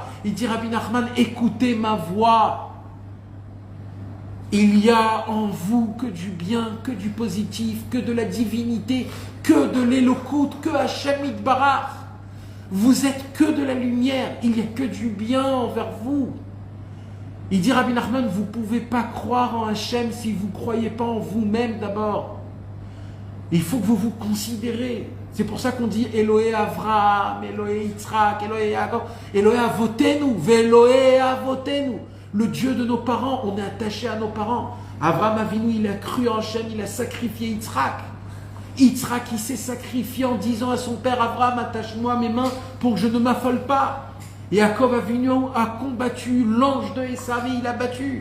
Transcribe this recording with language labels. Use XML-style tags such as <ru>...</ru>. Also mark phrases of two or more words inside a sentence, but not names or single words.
<fr>Il dit Rabbi Nachman, écoutez ma voix. Il y a en vous que du bien, que du positif, que de la divinité, que de l'éloquoute, que</fr> <he>השם יתברך.</he> <fr>Vous êtes que de la lumière, il n'y a que du bien envers vous. Il dit Rabbi Nachman, vous ne pouvez pas croire en Hachem si vous ne croyez pas en vous-même d'abord. Il faut que vous vous considérez. C'est pour ça qu'on dit</fr> <he>אלוהי אברהם אלוהי יצחק אלוהי יעקב אלוהי אבותינו ואלוהי אבותינו.</he> <fr>Le Dieu de nos parents, on est attaché à nos parents. Avraham Avinu, il a cru en Hachem, il a sacrifié Yitzhak. Yitzhak, il s'est sacrifié en disant à son père Avraham, attache-moi mes mains pour que je ne m'affole pas. Yaakov Avinu a combattu l'ange de Esav et il a battu.</fr>